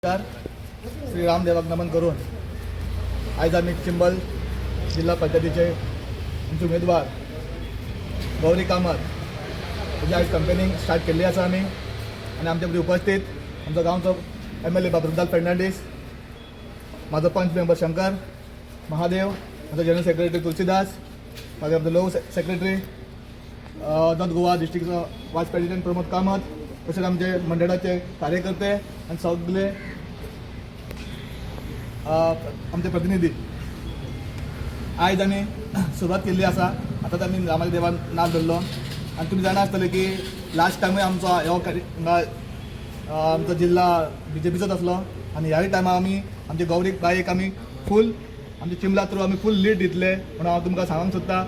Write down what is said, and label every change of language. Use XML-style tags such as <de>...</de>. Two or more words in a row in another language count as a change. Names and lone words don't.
<mr>श्री रामदेवाक नमन करून आज आम्ही चिंबल जिल्हा पंचायतीचे आमचे उमेदवार गौरी कामत म्हणजे आज</mr> <en>campaigning start</en> <kok>केली आसा आम्ही आणि आमच्या मध्ये उपस्थित आमचा गावचो MLA बाबरूलाल फर्नांडीस, माझा पंच मेंबर शंकर महादेव, माझा</kok> <en>general secretary</en> <kok>तुलसीदास, माझा आमचा लो सेक्रेटरी नॉर्थ गोवा डिस्ट्रिक्टचो</kok> <en>vice president</en> <kok>प्रमोद कामत, तसेच आमचे मंडळाचे कार्यकर्ते आणि सगळे आमचे प्रतिनिधी आयज आमी सुरवात केल्ली आसा. आतां आमी रामाच्या देवान नांव धरलो आनी तुमी जाणा आसतले की लास्ट टायमूय आमचो आमचो जिल्हा BJPचोच आसलो आनी ह्याय टायमा आमी आमचे गौरी बायेक आमी फूल आमच्या चिंबला थ्रू आमी</kok> <en>full lead</en> <kok>दितले म्हणून हांव तुमकां सांगूंक सोदता.</kok>